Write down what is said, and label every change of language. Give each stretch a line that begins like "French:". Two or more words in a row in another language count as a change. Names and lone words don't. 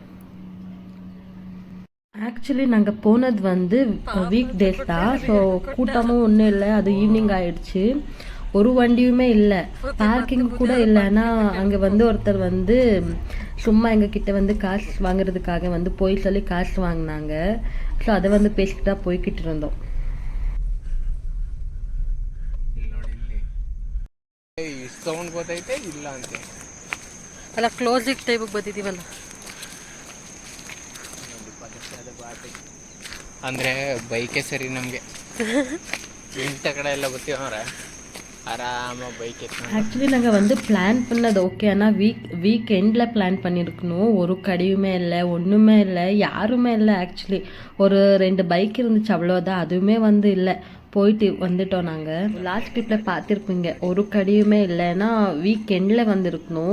Tamil: ஆக்சுவலி நாங்கள் போனது வந்து
English: week days
Tamil: தான். ஸோ கூட்டமும் ஒன்றும் இல்லை. அது ஈவினிங் ஆயிடுச்சு. ஒரு வண்டியுமே இல்லை, பார்க்கிங் கூட இல்லைன்னா அங்கே வந்து ஒருத்தர் வந்து சும்மா எங்ககிட்ட வந்து காசு வாங்குறதுக்காக வந்து போய் சொல்லி காசு வாங்கினாங்க. ஸோ அதை வந்து பேசிட்டு தான் போய்கிட்டு இருந்தோம்.
Kannada: ಸೌಂಡ್ ಗೊತ್ತೈತೆ ಇಲ್ಲ ಅಂತೆ ಅಲ್ಲ ಕ್ಲೋಸಿಂಗ್ ಟೈಮಿಗೆ ಬಂದಿದ್ದೀವಲ್ಲ, ಅಂದರೆ ಬೈಕೇ ಸರಿ ನಮಗೆ. ಇಂಥ ಕಡೆ ಎಲ್ಲ ಬರ್ತೀವವ್ರೆ
Tamil: ஆறாமல் பைக் எடுக்கணும். ஆக்சுவலி நாங்கள் வந்து பிளான் பண்ணது ஓகே, ஆனால் வீக் எண்டில் பிளான் பண்ணியிருக்கணும். ஒரு கடையுமே இல்லை, ஒன்றுமே இல்லை, யாருமே இல்லை. ஆக்சுவலி ஒரு 2 பைக் இருந்துச்சு, அவ்வளோதான். அதுவுமே வந்து இல்லை. போயிட்டு வந்துட்டோம். நாங்கள் லாஸ்ட் ட்ரிப்பில் பார்த்துருப்பீங்க, ஒரு கடையுமே இல்லைன்னா வீக் எண்டில் வந்துருக்கணும்.